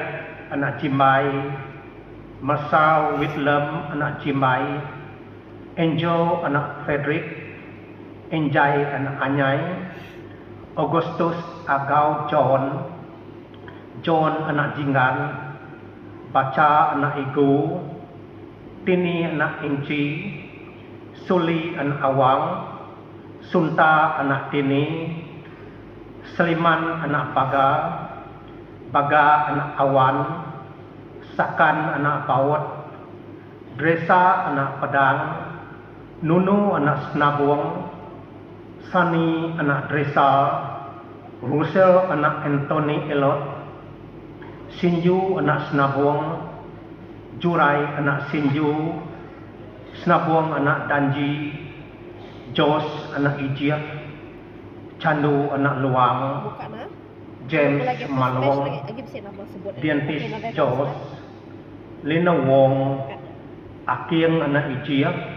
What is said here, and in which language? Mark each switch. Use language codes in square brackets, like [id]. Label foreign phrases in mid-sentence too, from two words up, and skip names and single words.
[iba] anak Jimbai, Masau Whitlam anak Jimbai, Enjo anak Frederick, Enjai anak Anyai, Augustus Agau John, John anak Jinggan, Baca anak Igu, Tini anak Inci, Suli anak Awang, Sunta anak Tini, Seliman anak Baga, Baga anak Awan, Sakan anak Bawat, Dresa anak Padang, Nunu anak Senabung, Sani anak Dresa, Russell anak Anthony Elot, Sinju anak Senabung, Jurai anak Sinju, Senabung anak Danji, Jos anak Ijiak, Candu anak Luang, James Malwong, Diantis Jos, Lina Wong, Aking anak Ijiak,